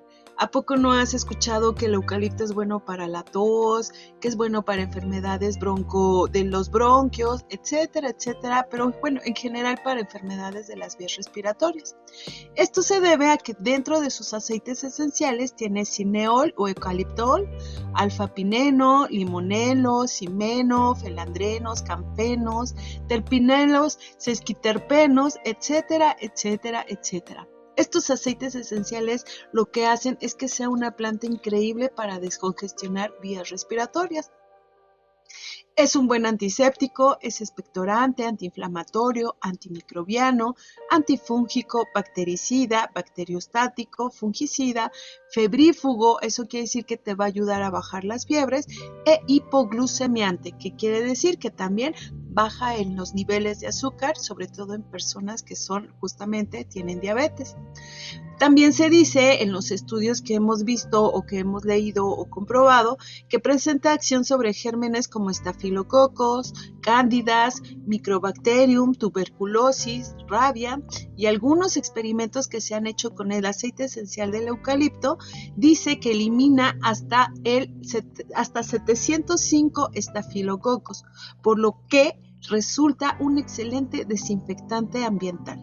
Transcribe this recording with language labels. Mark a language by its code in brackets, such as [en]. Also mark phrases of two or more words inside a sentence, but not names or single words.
[es] ¿A poco no has escuchado que el eucalipto es bueno para la tos, que es bueno para enfermedades de los bronquios, etcétera, etcétera? Pero bueno, en general para enfermedades de las vías respiratorias. Esto se debe a que dentro de sus aceites esenciales tiene cineol o eucaliptol, alfa-pineno, limonelo, cimeno, felandrenos, campenos, terpinelos, sesquiterpenos, etcétera, etcétera, etcétera. Estos aceites esenciales lo que hacen es que sea una planta increíble para descongestionar vías respiratorias. Es un buen antiséptico, es expectorante, antiinflamatorio, antimicrobiano, antifúngico, bactericida, bacteriostático, fungicida, febrífugo, eso quiere decir que te va a ayudar a bajar las fiebres, e hipoglucemiante, que quiere decir que también baja en los niveles de azúcar, sobre todo en personas que tienen diabetes. También se dice en los estudios que hemos visto o que hemos leído o comprobado que presenta acción sobre gérmenes como estafilococos, cándidas, microbacterium, tuberculosis, rabia, y algunos experimentos que se han hecho con el aceite esencial del eucalipto dice que elimina hasta 705 estafilococos, por lo que resulta un excelente desinfectante ambiental.